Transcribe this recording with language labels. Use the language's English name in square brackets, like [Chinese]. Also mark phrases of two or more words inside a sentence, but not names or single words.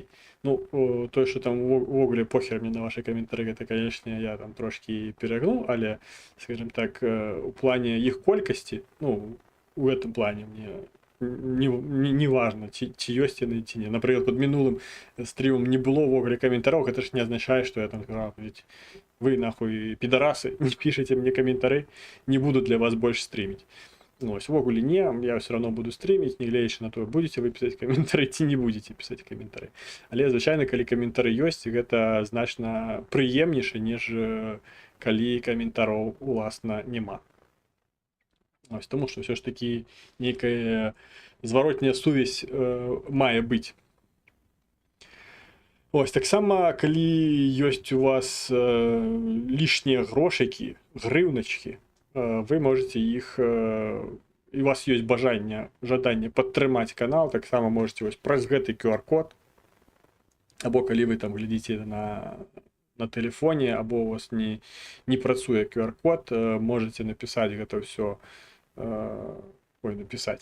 [Belarusian] Ну, тое, што там увогуле похер мне на вашы каментары, гэта, канечне, я там трошкі перагнуў, але, скажем так, у плане іх колькасці, ну, у гэтым плане мне [Russian] не важно, [Belarusian] ці ёсць яны, ці не. Напрыклад, под минулым стримом не было ввогуле каментараў, гэта ж не азначае, што я там сказал, [Russian] ведь вы нахуй пидорасы, не пишите мне комментары, не буду для вас больше стримить. [Ukrainian] Ну, ось ввогуле не, [Russian] я все равно буду стримить, [Ukrainian] не глядячи на то, [Russian] будете вы писать комментары, ці не будете писать комментары. [Belarusian] Але, звычайна, калі каментары ёсць, гэта значна прыемнейша, неж калі каментароў, уласна, няма. [Ukrainian] Ось, тому що все ж таки нейкая зворотня сувязь мае быць. [Belarusian] Ось, таксама, калі ёсць у вас лішнія грошыкі, грыўначкі, вы можете іх, і у вас ёсць жаданне падтрымаць канал, таксама можете вось праз гэты QR-код, або калі вы там глядзіце на тэлефоне, або у вас не працуе QR-код, можете напісаць гэта ўсё, написать.